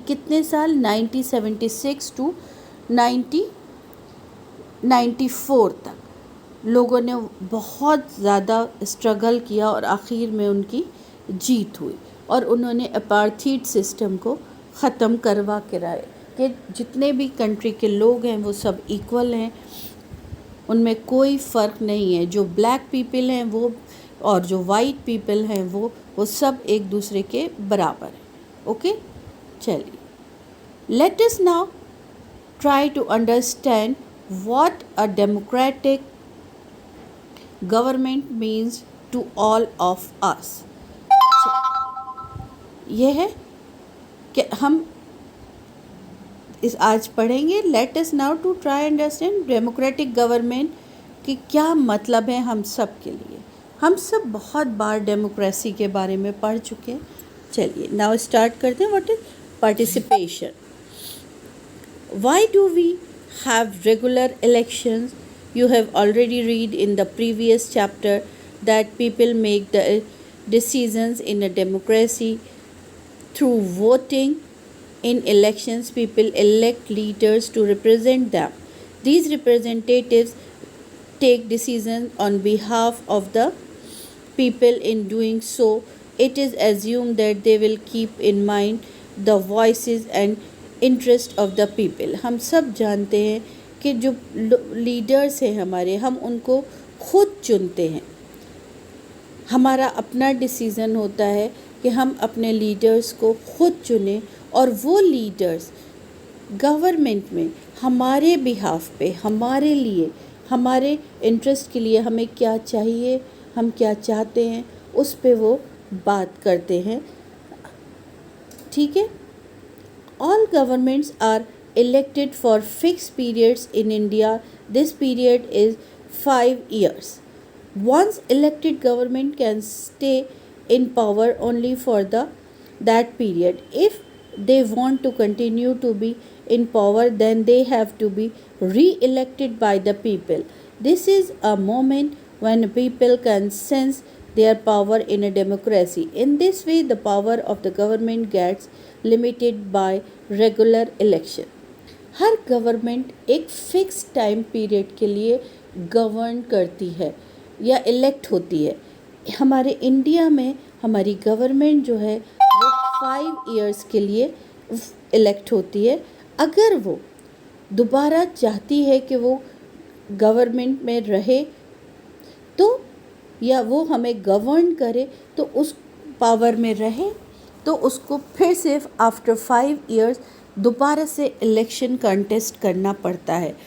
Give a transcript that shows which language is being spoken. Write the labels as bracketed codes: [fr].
[ur] کتنے سال؟ 1976 ٹو 1994 تک لوگوں نے بہت زیادہ اسٹرگل کیا، اور آخر میں ان کی جیت ہوئی، اور انہوں نے اپارتھیڈ سسٹم کو ختم کروا کے رائے کہ جتنے بھی کنٹری کے لوگ ہیں وہ سب ایکول ہیں، ان میں کوئی فرق نہیں ہے. جو بلیک پیپل ہیں وہ اور جو وائٹ پیپل ہیں وہ سب ایک دوسرے کے برابر ہیں. [en] Okay, چلیے let us now try to understand what a democratic government means to all of us. [ur] یہ ہے کہ ہم اس آج پڑھیں گے [en] let us now to try understand democratic government [ur] کہ کیا مطلب ہے ہم سب کے لیے. ہم سب بہت بار ڈیموکریسی کے بارے میں پڑھ چکے ہیں. چلیے ناؤ اسٹارٹ کرتے ہیں. [en] What is participation? Why do we have regular elections? You have already read in the previous chapter that people make the decisions in a democracy through voting. In elections, people elect leaders to represent them. These representatives take decisions on behalf of the people. In doing so, it is assumed that they will keep in mind the voices and interest of the people. [ur] ہم سب جانتے ہیں کہ جو leaders ہیں ہمارے، ہم ان کو خود چنتے ہیں. ہمارا اپنا ڈیسیزن ہوتا ہے کہ ہم اپنے لیڈرز کو خود چنیں، اور وہ لیڈرز گورنمنٹ میں ہمارے بہاف پہ، ہمارے لیے، ہمارے انٹرسٹ کے لیے ہمیں کیا چاہیے، ہم کیا چاہتے ہیں، اس پہ وہ بات کرتے ہیں. ٹھیک ہے. [en] All governments are elected for fixed periods in India. This period is 5 years. Once elected, government can stay in power only for that period. If they want to continue to be in power, then they have to be re-elected by the people. This is a moment when people can sense their power in a democracy. In this way, the power of the government gets limited by regular election. [ur] Hare government ایک fix time period کے لیے govern کرتی ہے یا elect ہوتی ہے. ہمارے India میں ہماری گورنمنٹ جو ہے وہ 5 ایئرس کے لیے الیکٹ ہوتی ہے. اگر وہ دوبارہ چاہتی ہے کہ وہ گورنمنٹ میں رہے تو، یا وہ ہمیں گورن کرے تو اس پاور میں رہے، تو اس کو پھر سے آفٹر 5 ایئرس دوبارہ سے الیکشن کنٹیسٹ کرنا پڑتا ہے.